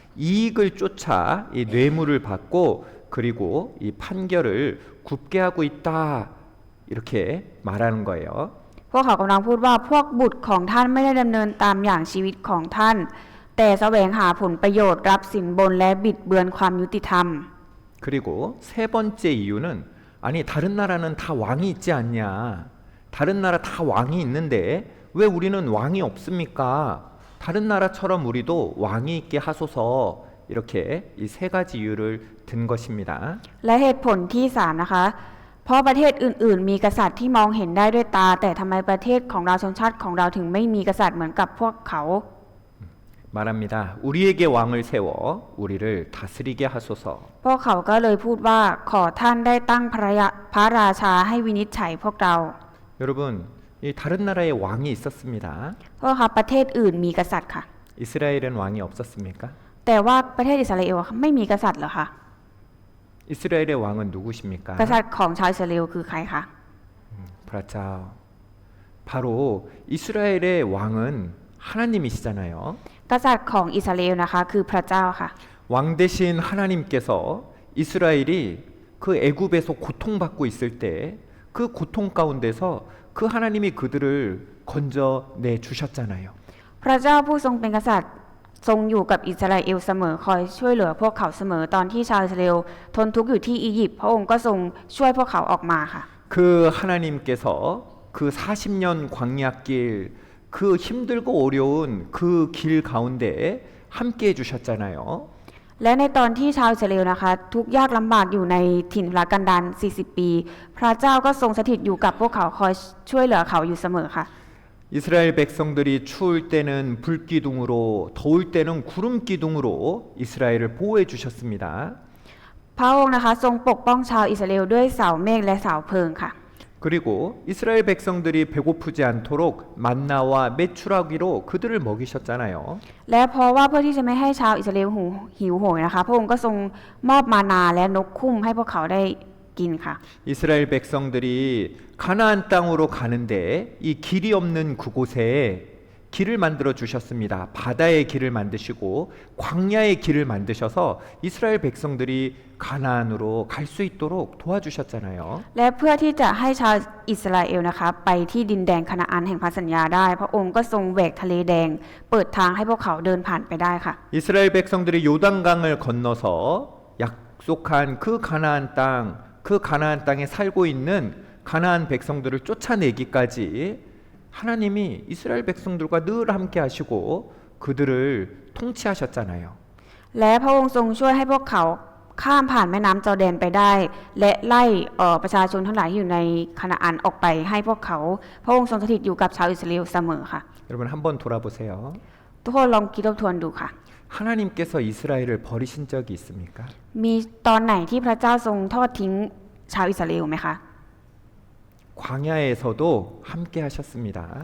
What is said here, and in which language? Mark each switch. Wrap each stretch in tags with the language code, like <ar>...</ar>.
<ko>이익을 쫓아 이 뇌물을 받고 그리고 이 판결을 굽게 하고 있다 이렇게 말하는 거예요.</ko> <th>พวกเขากำลังพูดว่าพวกบุตรของท่านไม่ได้ดำเนินตามอย่างชีวิตของท่าน แต่แสวงหาผลประโยชน์รับสินบนและบิดเบือนความยุติธรรม</th> <ko>그리고 세 번째 이유는 아니 다른 나라는 다 왕이 있지 않냐? 다른 나라 다 왕이 있는데 왜 우리는 왕이 없습니까? 다른 나라처럼 우리도 왕이 있게 하소서 이렇게 이 세 가지 이유를 든 것입니다.</ko> <th>และเหตุผลที่3นะคะเพราะประเทศอื่นๆมีกษัตริย์ที่มองเห็นได้ด้วยตา แต่ทำไมประเทศของเราชนชาติของเราถึงไม่มีกษัตริย์เหมือนกับพวกเขา</th> <ko>말합니다. 우리에게 왕을 세워 우리를 다스리게 하소서.</ko> <th>พวกเขาก็เลยพูดว่าขอท่านได้ตั้งพระราชาให้วินิจฉัยพวกเรา</th> <ko>여러분, 이 다른 나라에 왕이 있었습니다.</ko> <th>เพราะค่ะประเทศอื่นมีกษัตริย์ค่ะ</th> <ko>이스라엘은 왕이 없었습니까?</ko> <th>แต่ว่าประเทศอิสราเอลไม่มีกษัตริย์เหรอคะ</th> <ko>이스라엘의 왕은 누구십니까?</ko> <th>กษัตริย์ของชาวอิสราเอลคือใครคะ 브라자.</th> <ko>바로 이스라엘의 왕은 하나님이시잖아요.</ko> <th>กษัตริย์ของอิสราเอลนะคะคือพระเจ้าค่ะ</th> <ko>왕 대신 하나님께서 이스라엘이 그 애굽에서 고통받고 있을 때 그 고통 가운데서 그 하나님이 그들을 건져내 주셨잖아요.</ko> <th>พระเจ้าผู้ทรงเป็นกษัตริย์ทรงอยู่กับอิสราเอลเสมอคอยช่วยเหลือพวกเขาเสมอตอนที่ชาวอิสราเอลทนทุกข์อยู่ที่อียิปต์พระองค์ก็ทรงช่วยพวกเขาออกมาค่ะ</th> <ko>그 하나님께서 그 40년 광야길 그 힘들고 어려운 그 길 가운데 함께 해주셨잖아요.</ko> <th>และในตอนที่ชาวอิสราเอลนะคะทุกข์ยากลำบากอยู่ในถิ่นทุรกันดาร40 ปี พระเจ้าก็ทรงสถิตอยู่กับพวกเขาคอยช่วยเหลือเขาอยู่เสมอค่ะ</th> <ko>이스라엘 백성들이 추울 때는 불기둥으로 더울 때는 구름 기둥으로 이스라엘을 보호해 주셨습니다.</ko> <th>พระองค์นะคะทรงปกป้องชาวอิสราเอลด้วยเสาเมฆและเสาเพลิงค่ะ</th> <ko>그리고 이스라엘 백성들이 배고프지 않도록 만나와 메추라기로 그들을 먹이셨잖아요.</ko> <th>และเพราะว่าเพื่อที่จะไม่ให้ชาวอิสราเอลหิวโหยนะคะพระองค์ก็ทรงมอบมานาและนกคุ้มให้พวกเขาได้กินค่ะ</th> <ko>이스라엘 백성들이 가나안 땅으로 가는데 이 길이 없는 그곳에 길을 만들어 주셨습니다. 바다의 길을 만드시고 광야의 길을 만드셔서 이스라엘 백성들이 가나안으로 갈 수 있도록 도와주셨잖아요.</ko> <th>และเพื่อที่จะให้ชาวอิสราเอลนะคะไปที่ดินแดนคานาอันแห่งพันธสัญญาได้พระองค์ก็ทรงแหวกทะเลแดงเปิดทางให้พวกเขาเดินผ่านไปได้ค่ะ</th> <ko>이스라엘 백성들이 요단강을 건너서 약속한 그 가나안 땅에 살고 있는 가나안 백성들을 쫓아내기까지 하나님이 이스라엘 백성들과 늘 함께 하시고 그들을 통치하셨잖아요.</ko> <th>และพระองค์ทรงช่วยให้พวกเขาข้ามผ่านแม่น้ำจอร์แดนไปได้ และไล่ประชาชนทั้งหลายที่อยู่ในคานาอันออกไปให้พวกเขาพระองค์ทรงสถิตอยู่กับชาวอิสราเอลเสมอค่ะ</th> <ko>여러분 한번 돌아보세요.</ko> <th>ทุกคนลองคิดทบทวนดูค่ะ</th> <ko>하나님께서 이스라엘을 버리신 적이 있습니까?</ko> <th>มีตอนไหนที่พระเจ้าทรงทอดทิ้งชาวอิสราเอลไหมคะ</th> <ko>광야에서도 함께 하셨습니다.</ko>